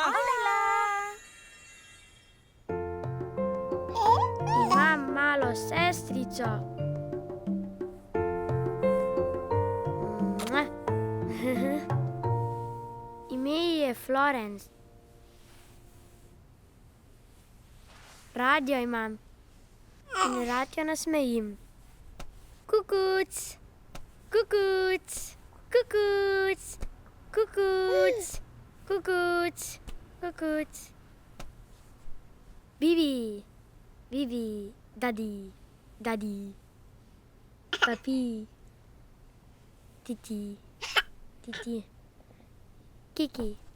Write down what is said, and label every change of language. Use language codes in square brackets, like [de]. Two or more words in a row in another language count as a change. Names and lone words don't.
[sl] Imam malo sestrico. Ime ji je Florence. Rad jo imam in rad jo nasmejim. Kukuc, kukuc, kukuc, kukuc, kukuc, kukuc. Bibi, bibi, dadi, dadi, papi, titi, titi, kiki.